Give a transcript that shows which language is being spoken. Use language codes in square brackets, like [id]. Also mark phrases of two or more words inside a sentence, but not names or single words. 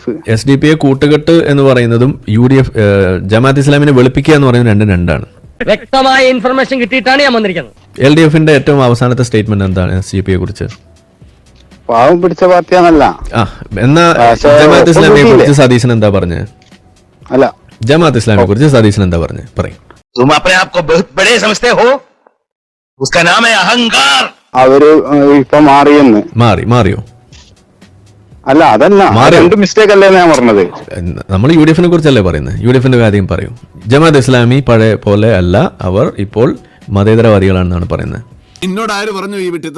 [ml] SDPI കൂട്ടുകെട്ട് എന്ന് പറയുന്നതും UDF ജമാഅത്ത് ഇസ്ലാമിനെ വെളുപ്പിക്കുക എന്ന് പറയുന്നത് രണ്ടും രണ്ടാണ്. വ്യക്തമായ ഇൻഫർമേഷൻ കിട്ടിയിട്ടാണ് ഞാൻ വന്നിരിക്കുന്നത്. LDFന്റെ ഏറ്റവും അവസാനത്തെ സ്റ്റേറ്റ്മെന്റ് എന്താണ് SDPയെ കുറിച്ച്? പാവം പിടിച്ച പാർട്ടിയാണല്ല. എന്നാ ജമാഅത്ത് ഇസ്ലാമിയെ കുറിച്ച് സതീശൻ എന്താ പറഞ്ഞത്? അല്ല, ജമാഅത്ത് ഇസ്ലാമിയെ കുറിച്ച് സതീശൻ എന്താ പറഞ്ഞത്? പറയും. [hi] तुम अपने आप को बहुत बड़े समझते हो, उसका नाम है अहंकार. [ml] അവര് ഇപ്പൊ മാറിയെന്ന്. മാറിയോ? അല്ല, അതല്ല, രണ്ട് മിസ്റ്റേക്ക് അല്ലേ ഞാൻ പറഞ്ഞത്. നമ്മൾ UDFനെ കുറിച്ചല്ലേ പറയുന്നത്. UDFന്റെ കാര്യം പറയും. ജമാഅത്ത് ഇസ്ലാമി പഴയ പോലെ അല്ല, അവർ ഇപ്പോൾ മതേതരവാദികളാണെന്നാണ് പറയുന്നത്. എന്നോട് ആര് പറഞ്ഞു ഈ വിട്ടിത്തം?